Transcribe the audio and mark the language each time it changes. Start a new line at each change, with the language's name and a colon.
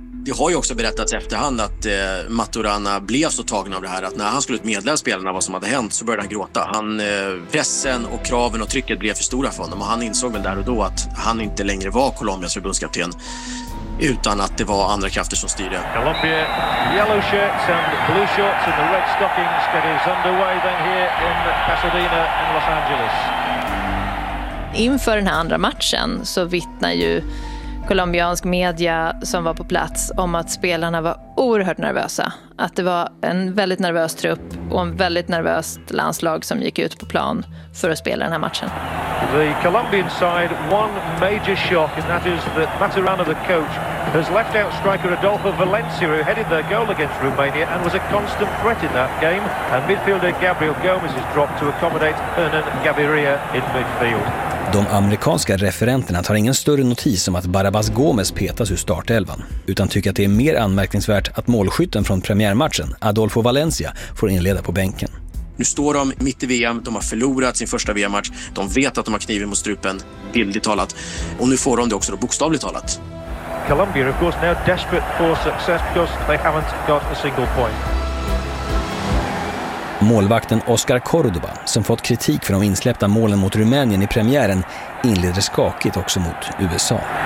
Swedish: Det har ju också berättats efterhand att Maturana blev så tagen av det här att när han skulle meddela spelarna vad som hade hänt så började han gråta. Pressen och kraven och trycket blev för stora för honom, och han insåg väl där och då att han inte längre var Colombias förbundskapten, utan att det var andra krafter som styrde.
English: Colombia, yellow shirts and blue shorts and the red stockings that is underway then here in Pasadena and Los Angeles.
Swedish: Inför den här andra matchen så vittnar ju colombiansk media som var på plats om att spelarna var oerhört nervösa. Att det var en väldigt nervös trupp och en väldigt nervöst landslag som gick ut på plan för att spela den här matchen.
English: The Colombian side one major shock, and that is that Maturana, the coach, has left out striker Adolfo Valencia, who headed their goal against Romania and was a constant threat in that game, and midfielder Gabriel Gomez is dropped to accommodate Hernan Gaviria in midfield.
Swedish: De amerikanska referenterna tar ingen större notis om att Barrabás Gómez petas ur startelvan, utan tycker att det är mer anmärkningsvärt att målskytten från premiärmatchen, Adolfo Valencia, får inleda på bänken. Nu står de mitt i VM, de har förlorat sin första VM-match, de vet att de har kniven mot strupen, bildligt talat, och nu får de det också då bokstavligt talat.
English: Colombia of course now desperate for success because they haven't got a single point.
Swedish: Målvakten Oscar Córdoba, som fått kritik för de insläppta målen mot Rumänien i premiären, inleder skakigt också mot USA.